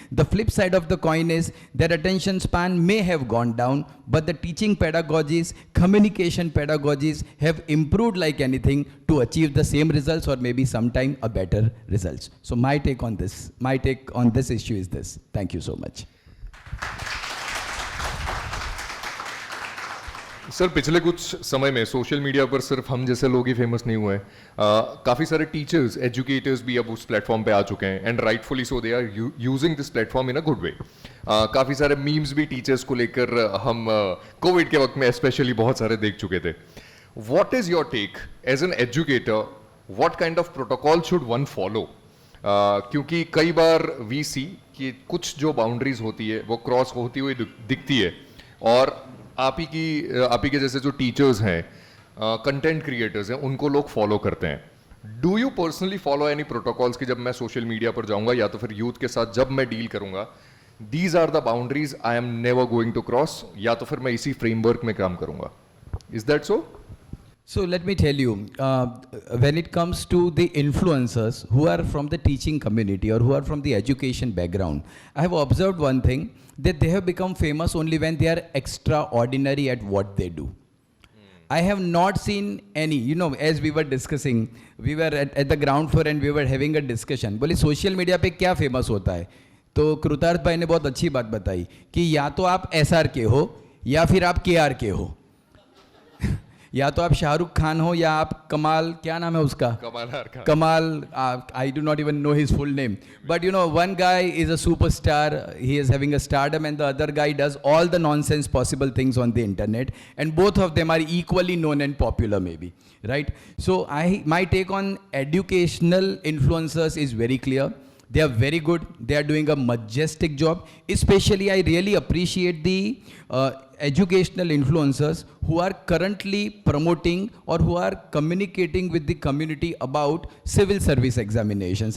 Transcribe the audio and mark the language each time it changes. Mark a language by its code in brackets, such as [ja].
[en] The flip side of the coin is that attention span may have gone down, but the teaching pedagogies, communication pedagogies have improved like anything to achieve the same results or maybe sometime a better results. So my take on this issue is this. Thank you so much. [hi] Sir पिछले कुछ समय में social media पर सिर्फ हम जैसे लोग ही famous नहीं हुए काफ़ी सारे टीचर्स एजुकेटर्स भी अब उस प्लेटफॉर्म पे आ चुके हैं [en] and rightfully so they are using this platform in a good way [hi] काफ़ी सारे मीम्स भी टीचर्स को लेकर हम कोविड के वक्त में स्पेशली बहुत सारे देख चुके थे [en] what is your take as an educator what kind of protocol should one follow [hi] क्योंकि कई बार वी सी कि कुछ जो बाउंड्रीज होती है वो क्रॉस होती हुई दिखती है और आप ही के जैसे जो टीचर्स हैं कंटेंट क्रिएटर्स हैं उनको लोग फॉलो करते हैं [en] do you personally follow any protocols [hi] कि जब मैं सोशल मीडिया पर जाऊंगा या तो फिर यूथ के साथ जब मैं डील करूंगा [en] these are the boundaries I am never going to cross [hi] या तो फिर मैं इसी फ्रेमवर्क में काम करूंगा [en] Is that so So let me tell you, when it comes to the influencers who are from the teaching community or who are from the education background, I have observed one thing, that they have become famous only when they are extraordinary at what they do. I have not seen any, you know, as we were discussing, we were at the ground floor and we were having a discussion. [hi] बोले social media पे क्या famous होता है? तो कृतार्थ भाई ने बहुत अच्छी बात बताई कि या तो आप SR के हो या फिर आप KR के हो या तो आप शाहरुख खान हो या आप कमाल क्या नाम है उसका कमाल [en] I do not even know his full name but you know one guy is a superstar he is having a stardom and the other guy does all the nonsense possible things on the internet and both of them are equally known and popular may be right? So my take on educational influencers is very clear. They are very good. They are doing a majestic job. Especially, I really appreciate the educational influencers who are currently promoting or who are communicating with the community about civil service examinations.